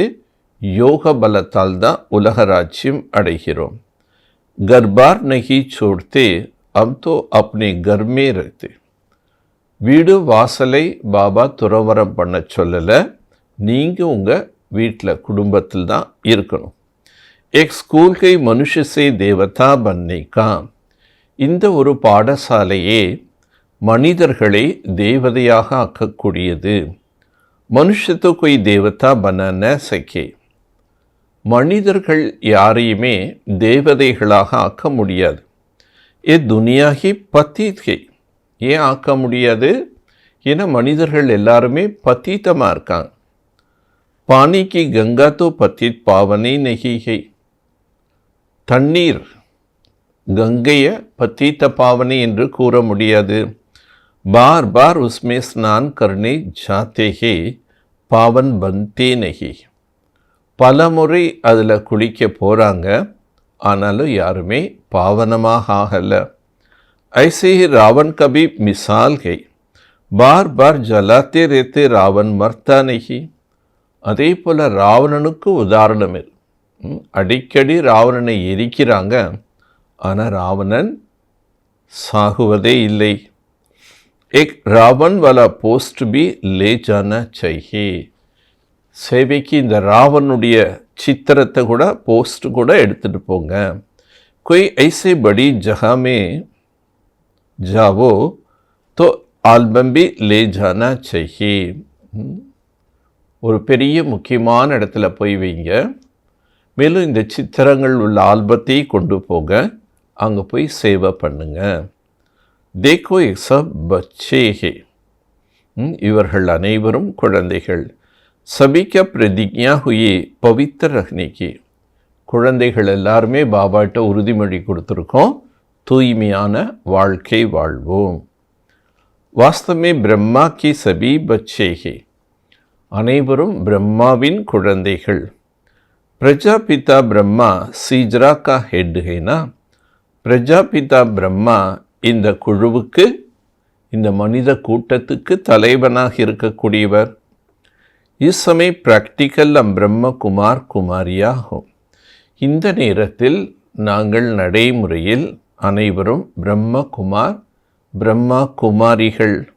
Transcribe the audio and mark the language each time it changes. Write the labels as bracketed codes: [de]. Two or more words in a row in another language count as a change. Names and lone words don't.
[ta] யோக பலத்தால் தான் உலக ராஜ்யம் அடைகிறோம். [hi] घरबार नहीं छोड़ते हम तो अपने घर में रहते. [ta] வீடு வாசலை பாபா துறவரம் பண்ண சொல்லலை. நீங்கள் உங்கள் வீட்டில் குடும்பத்தில் தான் இருக்கணும். [hi] एक स्कूल के मनुष्य से देवता बनने का. [ta] இந்த ஒரு பாடசாலையே மனிதர்களை தேவதையாக ஆக்கக்கூடியது. [hi] மனுஷத்தோ कोई देवता बना न सके. [ta] மனிதர்கள் யாரையுமே தேவதைகளாக ஆக்க முடியாது. [hi] ये दुनिया ही पतित है. [ta] ஏன் ஆக்க முடியாது? ஏன்னா மனிதர்கள் எல்லாருமே பத்தீத்தமாக இருக்காங்க. [hi] पानी की गंगा तो पतित पावनी नहीं है. [ta] தண்ணீர் கங்கையை பத்தித்த பாவனை என்று கூற முடியாது. [hi] बार बार उसमें स्नान करने जाते हैं, पावन बनते नहीं. [ta] பல முறை அதில் குளிக்க போகிறாங்க, ஆனாலும் யாருமே பாவனமாக ஆகலை. [hi] ऐसे ही रावण का भी मिसाल है. बार बार जलाते रहते रावण मरता नहीं. [ta] அதே போல் ராவணனுக்கு உதாரணம் இல்லை. அடிக்கடி ராவணனை எரிக்கிறாங்க, ஆனால் ராவணன் சாகுவதே இல்லை. [hi] एक रावण वाला पोस्ट भी ले जाना चाहिए. [ta] சேவைக்கு இந்த ராவனுடைய சித்திரத்தை கூட போஸ்ட் கூட எடுத்துகிட்டு போங்க. [hi] कोई ऐसे बड़ी जगह में जाओ तो ஆல்பம் भी ले जाना चाहिए. [ta] ஒரு பெரிய முக்கியமான இடத்துல போய் வைங்க. மேலும் இந்த சித்திரங்கள் உள்ள ஆல்பத்தை கொண்டு போக அங்கே போய் சேவை பண்ணுங்க. [hi] देखो ये सब बच्चे हैं. [ta] இவர்கள் அனைவரும் குழந்தைகள். [hi] सभी का प्रतिज्ञा हुई पवित्र रखने की. [ta] குழந்தைகள் எல்லாருமே பாபாட்ட உறுதிமொழி கொடுத்துருக்கோம், தூய்மையான வாழ்க்கை வாழ்வோம். [hi] वास्तव में ब्रह्मा की सभी बच्चे हैं. [ta] அனைவரும் பிரம்மாவின் குழந்தைகள். [hi] प्रजापिता ब्रह्मा सीजरा का हेड है ना. [ta] प्रजापिता ब्रह्मा இந்த குழுவுக்கு, இந்த மனித கூட்டத்துக்கு தலைவனாக இருக்கக்கூடியவர். [hi] इस समय प्रैक्टिकल ब्रह्म कुमार कुमारियाँ हैं. [ta] இந்த நேரத்தில் நாங்கள் நடைமுறையில் அனைவரும் பிரம்மகுமார் பிரம்மா குமாரிகள்.